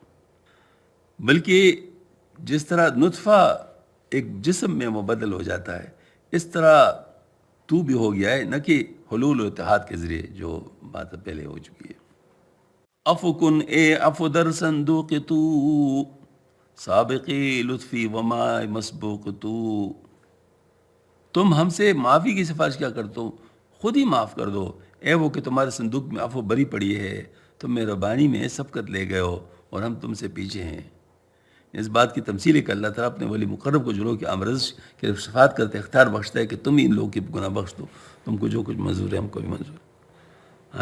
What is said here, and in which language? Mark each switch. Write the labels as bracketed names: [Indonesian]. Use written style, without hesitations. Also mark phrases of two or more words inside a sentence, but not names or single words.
[Urdu] بلکہ جس طرح نطفہ ایک جسم میں مبدل ہو جاتا ہے، اس طرح تو بھی ہو گیا ہے، نہ کہ حلول و اتحاد کے ذریعے جو بات پہلے ہو چکی ہے. [Persian] افکن اے افو در صندوق تو، سابقی لطفی وما مسبوق تو. [Urdu] تم ہم سے معافی کی سفارش کیا کرتے ہو؟ خود ہی معاف کر دو. اے وہ کہ تمہارے صندوق میں عفو بری پڑی ہے، تم مہربانی میں سبقت لے گئے ہو اور ہم تم سے پیچھے ہیں. اس بات کی تمثیل ہے کہ اللہ تعالیٰ اپنے ولی مقرب کو جنوں کی آمرزش کے صفات کرتے اختیار بخشتا ہے کہ تم ہی ان لوگوں کی گناہ بخش دو، تم کو جو کچھ منظور ہے ہم کو بھی منظور ہے.